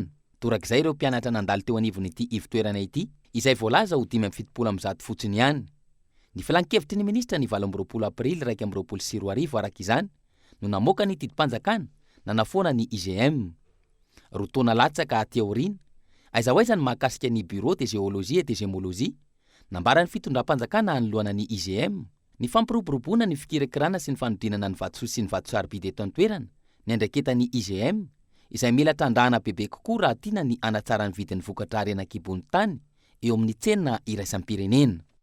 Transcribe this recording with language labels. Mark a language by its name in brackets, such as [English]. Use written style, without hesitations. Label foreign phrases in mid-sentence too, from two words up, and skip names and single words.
[Malagasy] Torak'izay ireo mpianatra nandalo teo anivon'ity ivotoerana ity, izay voalaza ho 570 fotsiny ihany. Ny filan-kevitry ny ministra ny 20 aprily 2024 araka izany no namoaka ny tidim-panjakana nanafoana ny IGM. Roa taona latsaka aty aoriana, aiza ho aiza ny mahakasika ny bureau de géologie et de gémologie, nambara ny fitondram-panjakana hanoloana ny IGM, ny fampiroboroboana ny fikirakirana sy ny fanodinana ny vatosoa sy ny vatosarobide eto an-toerana, ny andraiketan'ny IGM, izay mila tandrahana bebe kokoa raha tiana ny anatsara ny vidin'ny vokatra arenakibony tany eo amin'ny tsena iraisam-pirenena.